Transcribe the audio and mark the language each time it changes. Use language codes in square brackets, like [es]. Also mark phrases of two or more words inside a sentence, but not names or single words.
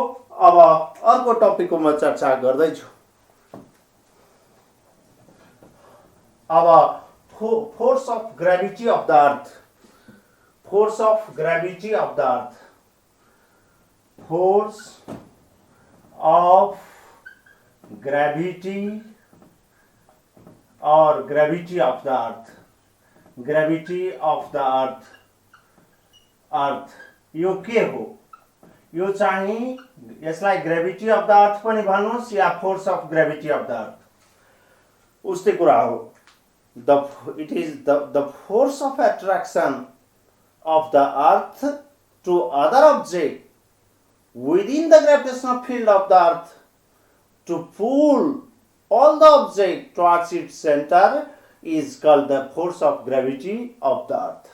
[ne] अब अर्को टपिकको म चर्चा गर्दैछु। अब [en] force of gravity of the earth, force of gravity of the earth, force of gravity [ne] और [en] gravity of the earth. gravity of the earth यो के हो? [ne] यो चाहिँ यसलाई [en] gravity of the earth [ne] पनि भन्नुस् या [en] force of gravity of the earth [ne] उस्तै कुरा हो। [en] It is the force of attraction of the earth to other object within the gravitational field of the earth to pull all the object towards its center is called the force of gravity of the earth.